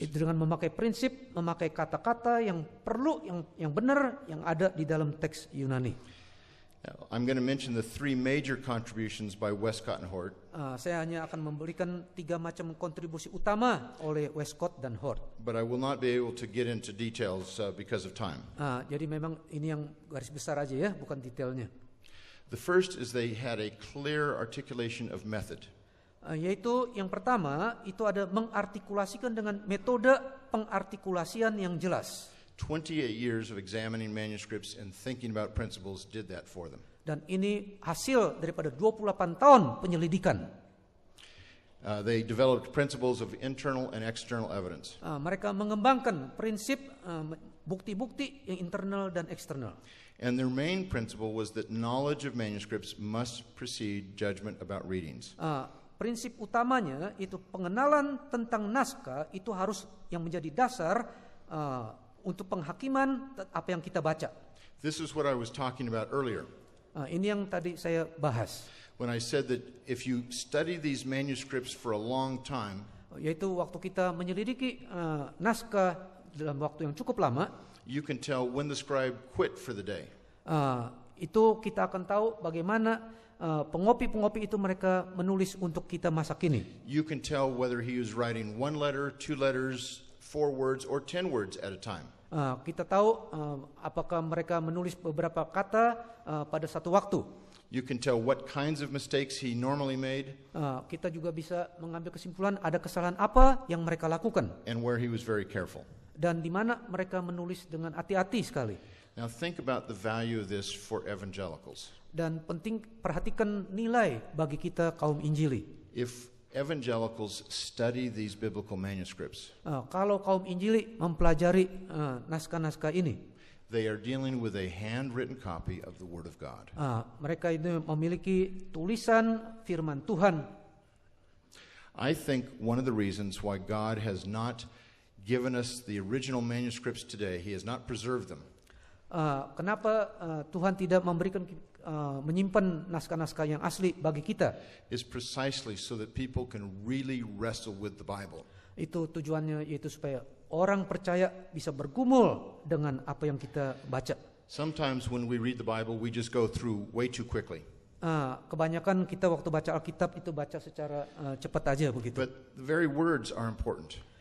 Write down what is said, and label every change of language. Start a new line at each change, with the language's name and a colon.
Indonesian: Itu dengan memakai prinsip, memakai kata-kata yang perlu, yang benar, yang ada di dalam teks Yunani.
English: Now, I'm going to mention the 3 major contributions by Westcott and Hort.
Indonesian: Saya hanya akan memberikan 3 macam kontribusi utama oleh Westcott dan Hort.
English: But I will not be able to get into details because of time.
Indonesian: Jadi memang ini yang garis besar aja ya, bukan detailnya.
English: The first is they had a clear articulation of method.
Indonesian: Yaitu yang pertama itu ada mengartikulasikan dengan metode pengartikulasian yang jelas.
English: 28 years of examining manuscripts and thinking about principles did that for them.
Indonesian: Dan ini hasil daripada 28 tahun penyelidikan.
English: They developed principles of internal and external evidence.
Indonesian: Mereka mengembangkan prinsip bukti-bukti yang internal dan eksternal.
English: And their main principle was that knowledge of manuscripts must precede judgment about readings.
Indonesian: Prinsip utamanya itu pengenalan tentang naskah itu harus yang menjadi dasar untuk penghakiman apa yang kita baca.
English: This is what I was talking about earlier.
Indonesian: Ini yang tadi saya bahas.
English: When I said that if you study these manuscripts for a long time,
Indonesian: yaitu waktu kita menyelidiki naskah dalam waktu yang cukup lama,
English: you can tell when the scribe quit for the day.
Indonesian: Itu kita akan tahu bagaimana pengopi-pengopi itu mereka menulis untuk kita masa kini.
English: You can tell whether he was writing 1 letter, 2 letters, 4 words, or 10 words at a time.
Indonesian: Kita tahu apakah mereka menulis beberapa kata pada satu waktu.
English: You can tell what kinds of mistakes he normally made.
Indonesian: Kita juga bisa mengambil kesimpulan ada kesalahan apa yang mereka lakukan.
English: And where he was very careful.
Indonesian: Dan di mana mereka menulis dengan hati-hati sekali.
English: Now think about the value of this for evangelicals.
Indonesian: Dan penting perhatikan nilai bagi kita kaum Injili.
English: If evangelicals study these biblical manuscripts,
Indonesian: kalau kaum Injili mempelajari naskah-naskah ini,
English: they are dealing with a handwritten copy of the Word of God.
Indonesian: Mereka itu memiliki tulisan firman Tuhan.
English: I think one of the reasons why God has not given us the original manuscripts today, He has not preserved them.
Indonesian: Kenapa Tuhan tidak memberikan menyimpan naskah-naskah yang asli bagi kita?
English: Is precisely so that people can really wrestle with the Bible.
Indonesian: Itu tujuannya, yaitu supaya orang percaya bisa bergumul dengan apa yang kita baca.
English: Sometimes when we read the Bible, we just go through way too quickly.
Indonesian: Kebanyakan kita waktu baca Alkitab itu baca secara cepat aja begitu.
English: But the very words are important.